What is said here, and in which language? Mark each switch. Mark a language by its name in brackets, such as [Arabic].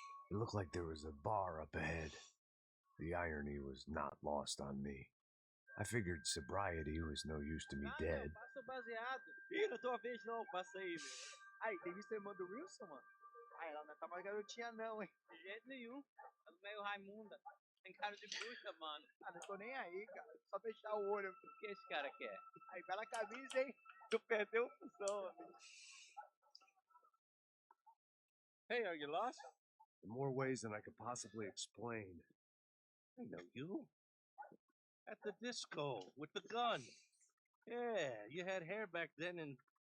[English] It looked like there was a bar up ahead. The irony was not lost on me. I figured sobriety was no use to me dead. [Portuguese] Passa o baseado. Ih, não é tua vez não, passa aí, meu. Aí, tem visto a irmã do Wilson, mano? Ah, ela não tá mais garotinha não, hein? De jeito nenhum. Ela meio Raimunda. Tem cara de bruxa, mano. Ah, não tô nem aí, cara. Só fechar o olho. O que esse cara quer? Aí, bela camisa, hein? Tu perdeu o função, amigo. [English] Hey, are you lost? In more ways than I could possibly explain. I know you. At the disco, with the gun. Yeah, you had hair back then in...